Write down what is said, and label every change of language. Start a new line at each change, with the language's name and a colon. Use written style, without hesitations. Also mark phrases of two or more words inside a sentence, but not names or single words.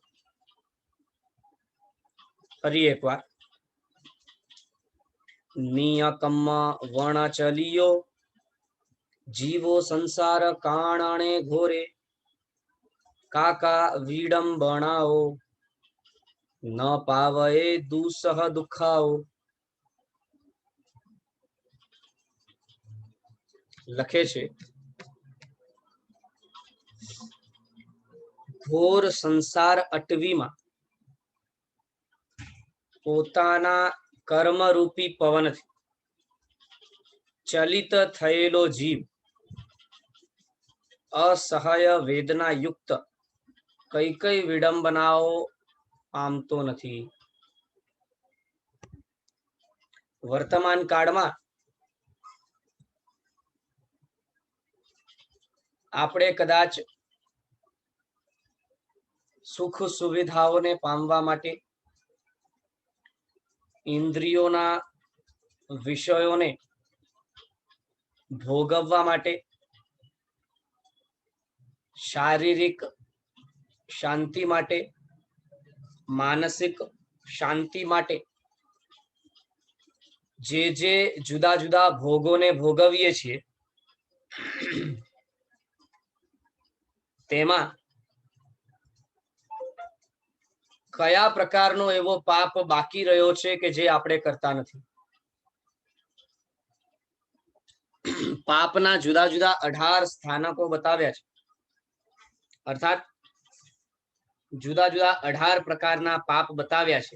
Gujarati: ફરી એક બાર
Prakrit languages: नियकम्मा वण चलियो जीवो संसार कारणने घोरे काका विडंबनाओ न पावये दुसह दुखाओ।
Gujarati: લખે છે ઘોર સંસાર અટવી મેં પોતાના કર્મરૂપી પવન થી ચલિત થયેલો જીવ અસહાય વેદના યુક્ત કઈ કઈ વિડંબનાઓ પામતો નથી। વર્તમાન કાલ મેં આપણે કદાચ સુખ સુવિધાઓને પામવા માટે ઇંદ્રિયોના વિષયોને ભોગવવા માટે શારીરિક શાંતિ માટે માનસિક શાંતિ માટે જે જે જુદા જુદા ભોગોને ભોગવીએ છીએ તેમા કયા પ્રકારનો એવો પાપ બાકી રહ્યો છે કે જે આપણે કરતા નથી। પાપના જુદા જુદા 18 સ્થાનકો બતાવ્યા છે, અર્થાત જુદા જુદા 18 પ્રકારના પાપ બતાવ્યા છે।